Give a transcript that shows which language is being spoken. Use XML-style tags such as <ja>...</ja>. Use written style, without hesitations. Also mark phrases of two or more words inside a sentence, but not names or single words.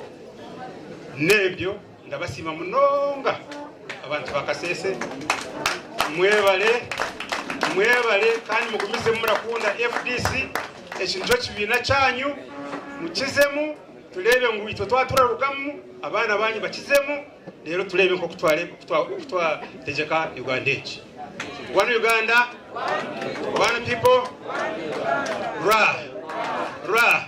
<nyn>Nebyo ndabasima munonga abantu bakasese mwebale kandi mugumize murakunda FDC ekintu kibina cyanyu mukizemu tulebe ngo ito twaturarukamu abana banyu bakizemu rero tulebe nko kutwa tegeka Uganda echi.</nyn> <en>One Uganda, one people, ra.</en>